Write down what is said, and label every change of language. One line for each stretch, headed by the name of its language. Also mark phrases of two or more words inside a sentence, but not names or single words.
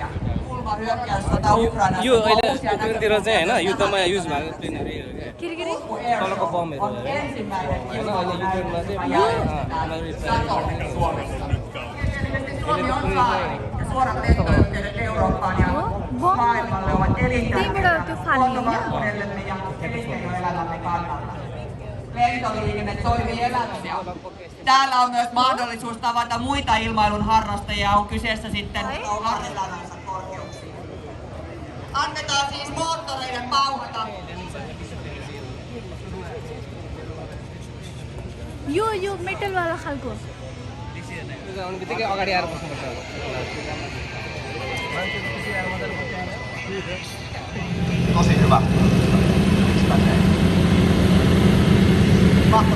Finnish: Julma hyökkäyssota Ukrainassa
Nepali: यो अहिले उक्रेनतिर चाहिँ हैन युद्धमा युज भएको प्लेनहरु तलको बमहरु
Finnish: on ensimmäinen Suomi on saari ja suorat lentoyhteydet Eurooppaan ja maailmalle ovat elintärkeitä huoltovarmuudellemme ja elinkeinoelämämme kannalta. Lentoliikenne toimii elämässä. Täällä on myös mahdollisuus tavata muita ilmailun harrastajia, on kyseessä sitten harrastajansa korkeuksiin. Annetaan siis moottoreiden pauhata.
Nepali: यो मेटल वाला खालको बित्तिकै अगाडि आएर बस्नुपर्छ
Finnish: Tosi hyvä. Mahtavaa.